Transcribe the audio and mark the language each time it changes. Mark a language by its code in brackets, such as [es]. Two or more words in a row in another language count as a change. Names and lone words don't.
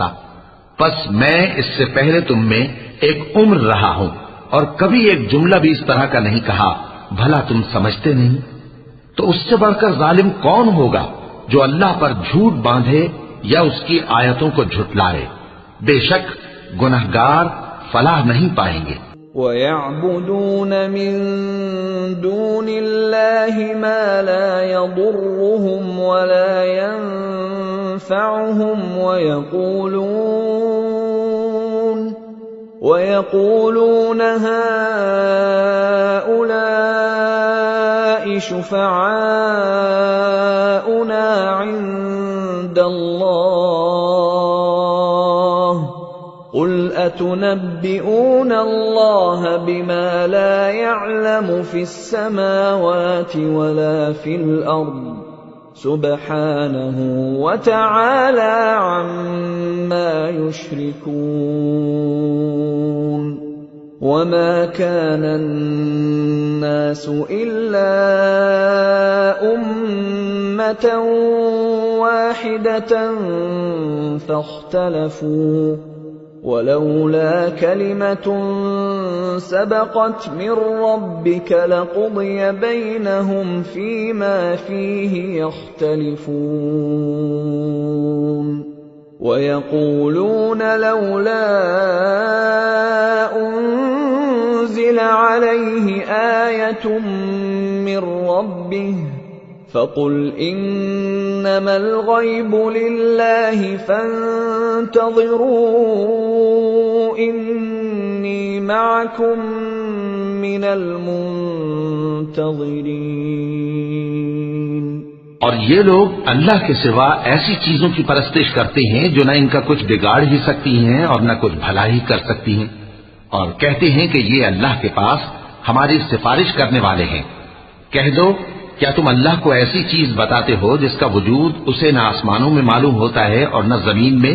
[ur] بس میں اس سے پہلے تم میں ایک عمر رہا ہوں اور کبھی ایک جملہ بھی اس طرح کا نہیں کہا، بھلا تم سمجھتے نہیں? تو اس سے بڑھ کر ظالم کون ہوگا جو اللہ پر جھوٹ باندھے یا اس کی آیتوں کو جھٹلائے. بیشک گنہگار فلاح نہیں پائیں گے. [ar] ويعبدون من دون الله ما لا يضرهم ولا ينفعهم ويقولون هؤلاء شفعاؤنا عند الله قل أتنبئون الله بما لا يعلم في السماوات ولا في الأرض سبحانه وتعالى عما يشركون. وما كان الناس إلا أمة واحدة فاختلفوا ولولا كلمة سبقت من ربك لقضي بينهم فيما فيه يختلفون. ويقولون لولا أنزل عليه آية من ربه فقل إنما الغيب لله فانتظروا إني معكم من المنتظرين. [ur] اور یہ لوگ اللہ کے سوا ایسی چیزوں کی پرستش کرتے ہیں جو نہ ان کا کچھ بگاڑ ہی سکتی ہیں اور نہ کچھ بھلا ہی کر سکتی ہیں، اور کہتے ہیں کہ یہ اللہ کے پاس ہماری سفارش کرنے والے ہیں. کہہ دو، کیا تم اللہ کو ایسی چیز بتاتے ہو جس کا وجود اسے نہ آسمانوں میں معلوم ہوتا ہے اور نہ زمین میں?